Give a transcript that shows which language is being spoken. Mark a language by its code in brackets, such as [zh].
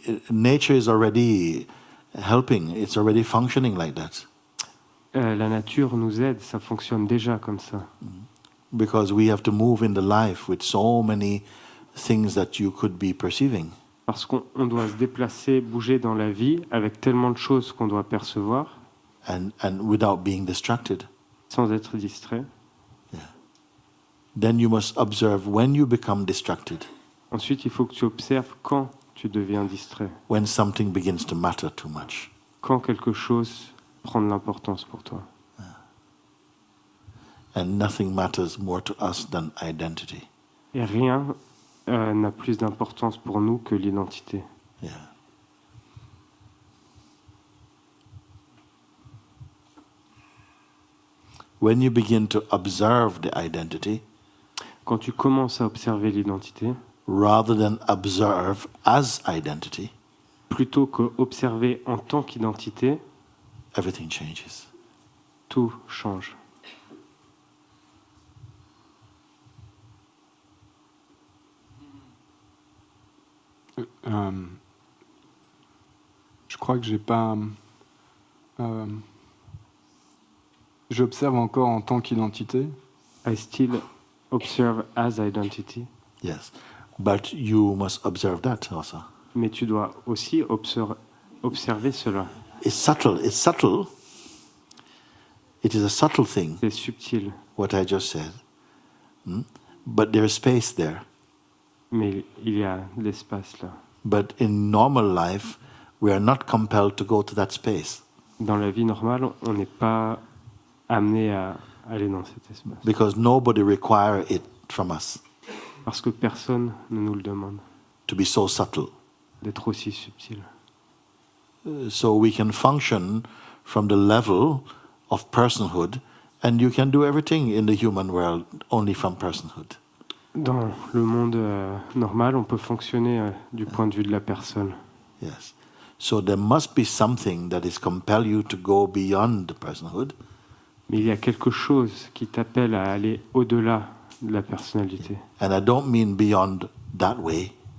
[en] Nature is already helping. It's already functioning like that. [fr] La nature nous aide, ça fonctionne déjà comme ça. [en] Because we have to move in the life with so many things that you could be perceiving. [fr] Parce qu'on doit se déplacer, bouger dans la vie avec tellement de choses qu'on doit percevoir [en] And without being distracted. [fr] sans être distrait. [en] Then you must observe when you become distracted, [fr] Ensuite, il faut que tu observes quand tu deviens distrait, [en] when something begins to matter too much. [fr] quand quelque chose prend de l'importance pour toi. [en] And nothing matters more to us than identity. [fr] Et rien n'a plus d'importance pour nous que l'identité. [en] Yeah. when you begin to observe the identity [fr] Quand tu commences à observer l'identité, [en] rather than observe as identity, [fr] plutôt que observer en tant qu'identité, [en] everything changes. [fr] tout change. Je crois que j'ai pas. J'observe encore en tant qu'identité, [en] I still observe as identity, Yes. But you must observe that also. [fr] mais tu dois aussi observer cela. [en] It's subtle. It's subtle. It is a subtle thing, [fr] C'est subtil, [en] what I just said. But there is space there. [fr] mais il y a de l'espace là. [en] But in normal life, we are not compelled to go to that space [fr] Dans la vie normale, on n'est pas amené à aller dans cet espace. [en] because nobody requires it from us [fr] Parce que personne ne nous le demande [en] to be so subtle. [fr] d'être aussi subtil. [en] So we can function from the level of personhood, and you can do everything in the human world only from personhood. [fr] Dans le monde normal, on peut fonctionner du point de vue de la personne. [en] Yes. So there must be something that is compel you to go beyond the personhood, [fr] Mais il y a quelque chose qui t'appelle à aller au-delà de la personnalité. [en] and I don't mean beyond that way.